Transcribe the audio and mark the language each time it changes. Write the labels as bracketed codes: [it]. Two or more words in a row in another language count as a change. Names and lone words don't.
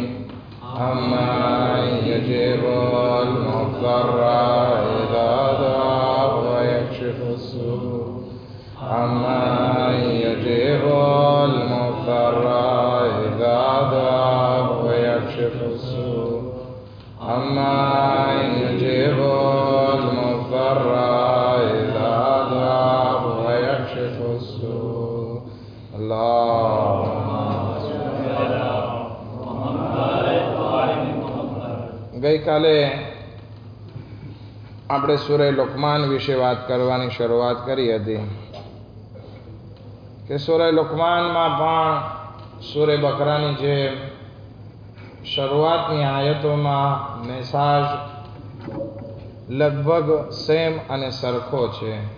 [ar] أمن يجيب المضطر إذا دعا ويكشف السوء. أمن يجيب المضطر إذا دعا ويكشف السوء. أَمَّنْ يُجِيبُ الْمُضْطَرَّ إِذَا دَعَاهُ وَيَكْشِفُ السُّوءَ. اللهم صل على محمد. [gu] ગઈકાલે આપણે સૂરે લુકમાન વિશે વાત કરવાની શરૂઆત કરી હતી કે સૂરે લુકમાનમાં પણ સૂરે બકરાની જેમ શરૂઆતની આયતોમાં મેસાજ લગભગ સેમ અને સરખો છે.